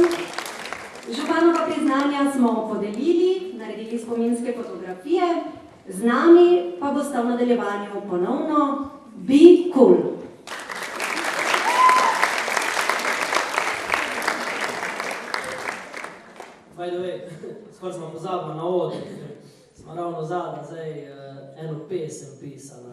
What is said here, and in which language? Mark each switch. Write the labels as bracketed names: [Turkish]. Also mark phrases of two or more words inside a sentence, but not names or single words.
[Slovenian] Županova priznanja smo podelili, naredili spominske fotografije, z nami pa bosta v nadaljevanju ponovno Be Cool. [English] By the way, [Slovenian] skoraj smo pozabili na odr, smo ravno zadnji zdaj eno pesem pisala.